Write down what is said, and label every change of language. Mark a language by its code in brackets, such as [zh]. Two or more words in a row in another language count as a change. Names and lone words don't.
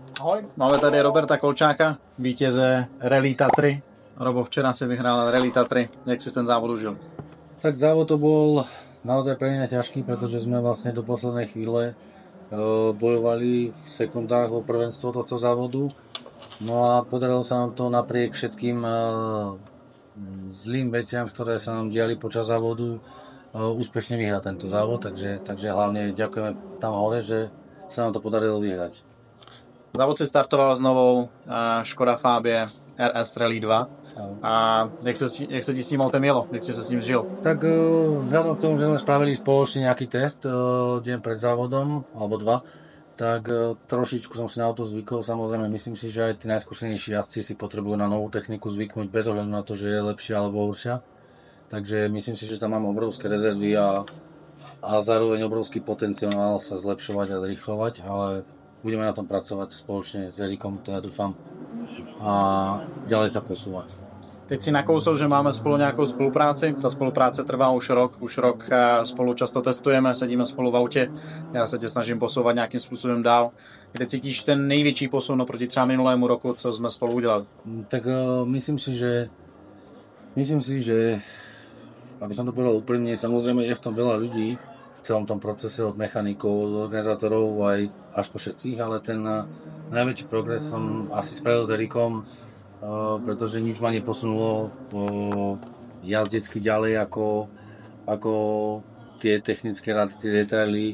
[cs] Ahoj, máme tady Roberta Kolčáka, vítěze Rally Tatry. Robo, včera si vyhrál Rally Tatry. Jak si ten závod užil? [sk] Tak závod to bol naozaj pre mňa ťažký, pretože sme vlastne do poslednej chvíle bojovali v sekundách o prvenstvo tohto závodu. No a podarilo sa nám to napriek všetkým zlým veciam, ktoré sa nám diali počas závodu, úspešne vyhrať tento závod, takže hlavne ďakujeme tam hore, že sa nám to podarilo vyhrať. [cs] Závod si startoval s novou Škoda Fabie RS Rally 2. A jak se ti s tím autem jelo? Jak si se s ním žil? [sk] Tak vzhľadom k tomu, že sme spravili spoločne nejaký test deň pred závodom, alebo dva, tak trošičku som si na auto zvykol. Samozrejme, myslím si, že aj tí najskúsenejší jazdci si potrebujú na novú techniku zvyknúť bez ohľadu na to, že je lepšia alebo horšia. Takže myslím si, že tam mám obrovské rezervy a zároveň obrovský potenciál sa zlepšovať a zrýchlovať, ale budeme na tom pracovať spoločne s Erikom, teda dúfam, a ďalej sa posúvať. [cs] Teď si nakousl, že máme spolu nějakou spolupráci. Ta spolupráce trvá už rok spolu často testujeme, sedíme spolu v autě. Já se tě snažím posouvat nějakým způsobem dál. Kde cítíš ten největší posun oproti třeba minulému roku, co jsme spolu udělali? [sk] Tak myslím si, že aby som to povedal úprimne, samozrejme je v tom veľa ľudí v celom tom procese, od mechanikov, od organizátorov aj až po všetkých, ale ten najväčší progres som asi spravil s Erikom, pretože nič ma neposunulo jazdecky ďalej ako tie technické rady, tie detaily.